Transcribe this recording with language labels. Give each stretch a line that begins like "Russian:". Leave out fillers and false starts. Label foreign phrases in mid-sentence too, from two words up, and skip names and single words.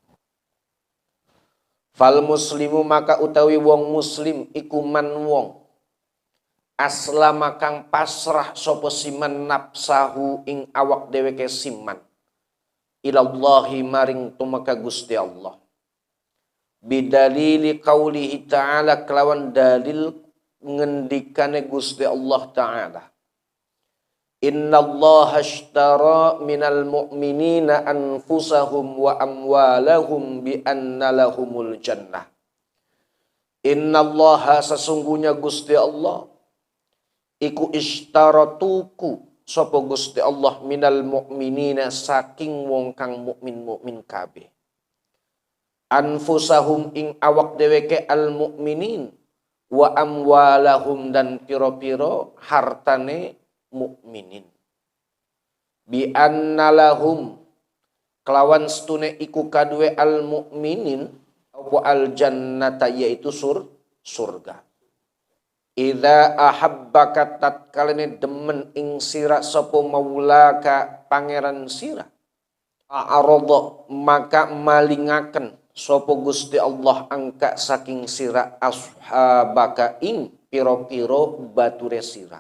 Arabic: فالمسلم
Javanese: maka utawi wong muslim iku man wong aslama kang pasrah sapa
Arabic: سلم نفسه
Javanese: ing awak dheweke siman. Ilallahi maring tumeka Gusti Allah.
Arabic: بدليل قوله تعالى
Javanese: kelawan dalil ngendikane Gusti Allah Ta'ala.
Arabic: إن الله اشترى من المؤمنين أنفسهم وأموالهم بأن لهم الجنة.
Javanese: Innallaha sesungguhnya Gusti Allah iku ishtara tuku sapa Gusti Allah
Arabic: من المؤمنين
Javanese: saking wong kang mukmin kabeh. Anfusahum ing awak dheweke
Arabic: المؤمنين وأموالهم
Javanese: dan piro-piro hartane mukminin.
Arabic: بأن لهم
Javanese: kelawan stune iku kadue
Arabic: المؤمنين
Javanese: apa
Arabic: الجنة
Javanese: yaitu surga.
Arabic: إذا أحبك
Javanese: tatkalane demen ing sira sapa maulaka pangeran sira. A'radha maka malingaken sapa Gusti Allah angka saking sira ashabaka ing piro-piro bature sira.